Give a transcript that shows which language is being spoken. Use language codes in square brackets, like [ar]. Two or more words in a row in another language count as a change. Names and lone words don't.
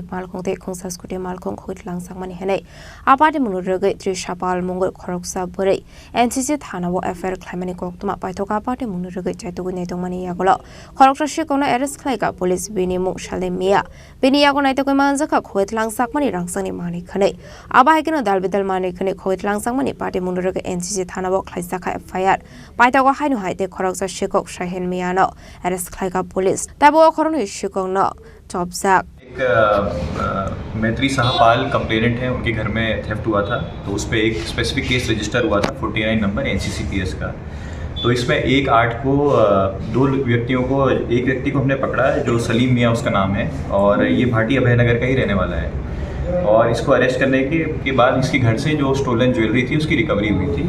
[trp] malkhong te khongsa scooty malkhong khoi Rangchakmani henai a party Munuraga Tripura Mongol Khorang bore NCC Thanao affair Khlaimani Kokthum Panda party Munuraga Naitugwi Naitugwi Yakulo Khorang arrest Tikhlaikha police bini mung shale mia bini Yakulo Naitugwi manjaka khoi Rangchakmani Rangchakni Mani Khoni aba hekino Dalbidal Mani Khoni khoi Rangchakmani party Munuraga NCC Thanao Khaijakha FIR Paitago hainu haite Khorang shikok shahen miano arrest Tikhlaikha police tabo Khorang shikok no jobzak [hi] मैत्री साहपाल कंप्लेनेंट है उनके घर में थेफ्ट हुआ था तो उस पर एक [en] specific case register [hi] हुआ था 49 नंबर NCCPS का। तो इसमें 1/8 को दो व्यक्तियों को एक व्यक्ति को हमने पकड़ा जो सलीम मियाँ उसका नाम है और ये भाटी अभयनगर का ही रहने वाला है और इसको अरेस्ट करने के बाद इसके घर से जो [en] stolen jewellery [hi] थी उसकी रिकवरी हुई थी।